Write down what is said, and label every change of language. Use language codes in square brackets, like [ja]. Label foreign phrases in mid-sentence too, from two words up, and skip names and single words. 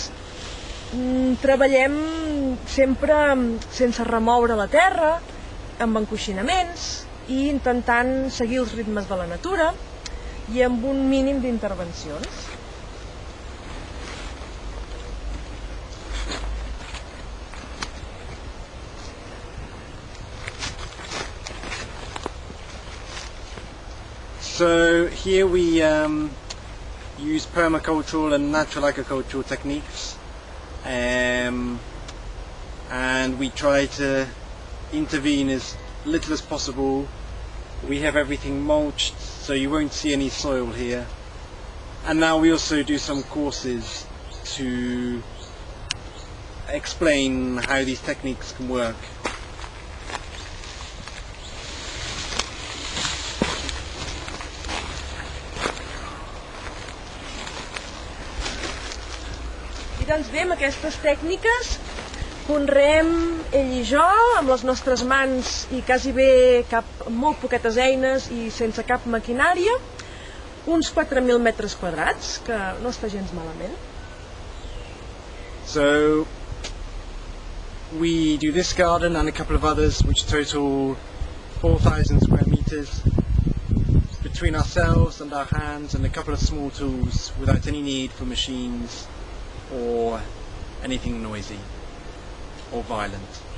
[ca] Treballem sempre sense remoure la terra, amb encoixinaments i intentant seguir els ritmes de la natura i amb un mínim d'intervencions. [en] So here we use permacultural and natural agricultural techniques, and we try to intervene as little as possible. We have everything mulched, so you won't see any soil here. And now we also do some courses to explain how these techniques can work. [ca] Doncs bé, amb aquestes tècniques conreem ell i jo amb les nostres mans i quasi bé molt poquetes eines i sense cap maquinària uns 4.000 metres quadrats, que no està gens malament. [en] So we do this garden and a couple of others which total 4,000 square meters between ourselves and our hands and a couple of small tools without any need for machines or anything noisy or violent.